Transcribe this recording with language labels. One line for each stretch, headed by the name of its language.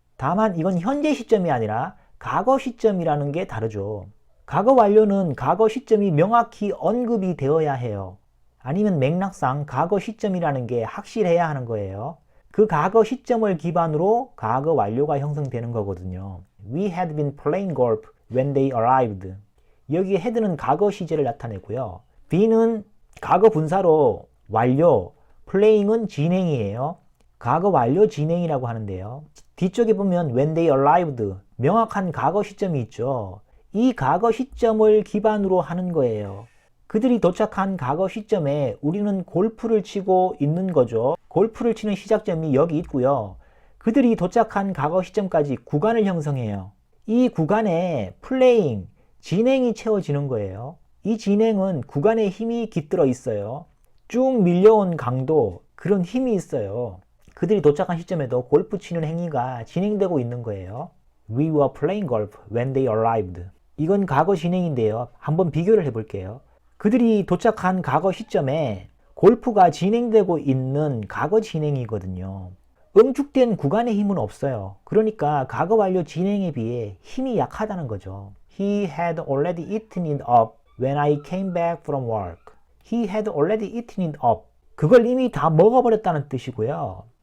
Korean: 다만 이건 현재 시점이 아니라 과거 시점이라는 게 다르죠. 과거 완료는 과거 시점이 명확히 언급이 되어야 해요. 아니면 맥락상 과거 시점이라는 게 확실해야 하는 거예요. 그 과거 시점을 기반으로 과거 완료가 형성되는 거거든요.
English: We had been playing golf when they arrived.
Korean: 여기 had는 과거 시제를 나타내고요. be는 과거 분사로 완료, playing은 진행이에요. 과거 완료 진행이라고 하는데요. 뒤쪽에 보면
English: when they arrived,
Korean: 명확한 과거 시점이 있죠. 이 과거 시점을 기반으로 하는 거예요. 그들이 도착한 과거 시점에 우리는 골프를 치고 있는 거죠. 골프를 치는 시작점이 여기 있고요. 그들이 도착한 과거 시점까지 구간을 형성해요. 이 구간에 playing, 진행이 채워지는 거예요. 이 진행은 구간에 힘이 깃들어 있어요. 쭉 밀려온 강도, 그런 힘이 있어요. 그들이 도착한 시점에도 골프 치는 행위가 진행되고 있는 거예요.
English: We were playing golf when they arrived.
Korean: 이건 과거 진행인데요. 한번 비교를 해볼게요. 그들이 도착한 과거 시점에 골프가 진행되고 있는 과거 진행이거든요. 응축된 구간의 힘은 없어요. 그러니까 과거 완료 진행에 비해 힘이 약하다는 거죠.
English: He had already eaten it up when I came back from work. He had already eaten it up.
Korean: 그걸 이미 다 먹어버렸다는 뜻이고요.